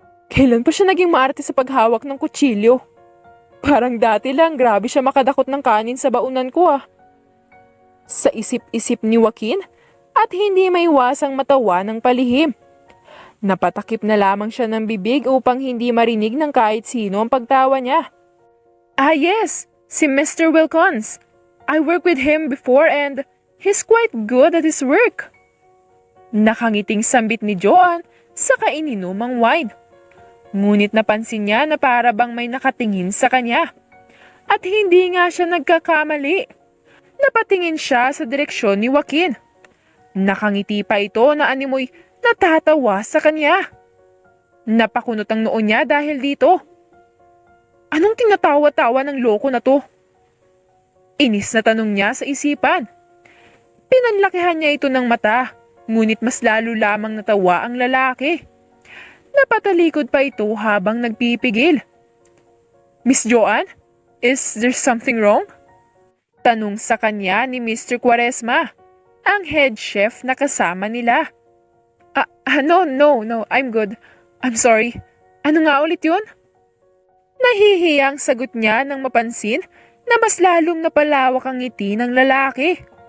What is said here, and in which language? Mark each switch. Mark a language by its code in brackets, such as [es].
[tl] Kailan pa siya naging maarte sa paghawak ng kutsilyo? Parang dati lang, grabe siya makadakot ng kanin sa baunan ko . Sa isip-isip ni Joaquin at hindi maiwasang matawa ng palihim. Napatakip na lamang siya ng bibig upang hindi marinig ng kahit sino ang pagtawa niya. [en] Ah yes, si Mr. Wilkins. I worked with him before and he's quite good at his work. [tl] Nakangiting sambit ni Joanne sa kaininumang wine. Ngunit napansin niya na para bang may nakatingin sa kanya. At hindi nga siya nagkakamali. Napatingin siya sa direksyon ni Joaquin. Nakangiti pa ito na animoy natatawa sa kanya. Napakunot ang noo niya dahil dito. Anong tinatawa-tawa ng loko na to? Inis na tanong niya sa isipan. Pinanlakihan niya ito ng mata, ngunit mas lalo lamang natawa ang lalaki. Napatalikod pa ito habang nagpipigil. [en] Miss Joanne, is there something wrong? [tl] Tanong sa kanya ni Mr. Quaresma, ang head chef na kasama nila. [en] No, I'm good. I'm sorry. [tl] Ano nga ulit yun? Nahihiyang sagot niya nang mapansin na mas lalong napalawak ang ngiti ng lalaki.